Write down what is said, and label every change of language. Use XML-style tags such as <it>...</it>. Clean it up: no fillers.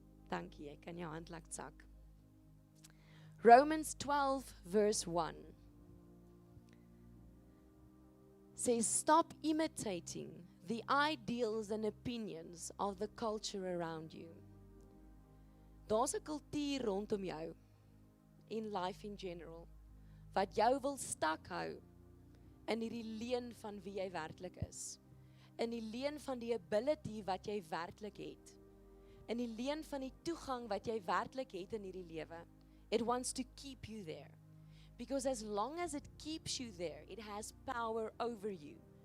<af>Dankie, ek kan jou hand laat sak.</af> <en>Romans 12 verse 1 says, stop imitating the ideals and opinions of the culture around you.</en> <af>Daar's 'n kultuur rondom jou,</af> <en>in life in general,</en> <af>wat jou wil stak hou in hierdie leuen van wie jy werklik is, in die leuen van die ability wat jy werklik het, in die leuen van die toegang wat jy werklik het in hierdie lewe.</af> <en>It wants to keep you there. Because as long as it keeps you there, it has power over you.</en>